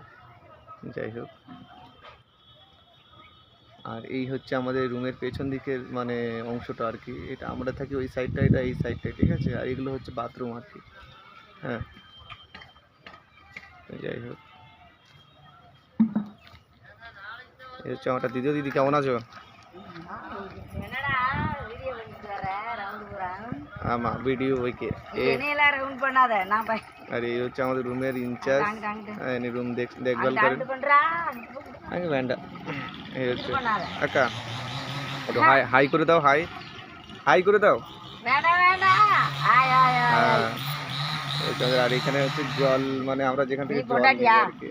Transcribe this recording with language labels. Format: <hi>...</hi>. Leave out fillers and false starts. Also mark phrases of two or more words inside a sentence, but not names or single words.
<bn>যাই হোক, আর এই হচ্ছে আমাদের রুমের পেছন দিকের মানে অংশটা আর কি। এটা আমরা থাকি ওই সাইডটা, এটা এই সাইডটায়, ঠিক আছে। আর এগুলো হচ্ছে বাথরুম আর কি। হ্যাঁ, যাই হোক, এই হচ্ছে আমার দিদি। কেমন আছো?</bn> <ta>ஆமா வீடியோ ஓகே என்னையெல்லாம் ரவுண்ட் பண்ணாத நான் பை</ta> <bn>আর এই হচ্ছে আমাদের রুমের ইনচার্জ। এনি রুম দেখভাল করে আগে வேண்டாம்। এই হচ্ছে আকা, একটু হাই করে দাও, হাই করে দাও। আর এখানে হচ্ছে জল, মানে আমরা যেখান থেকে জল নিই আর কি।</bn>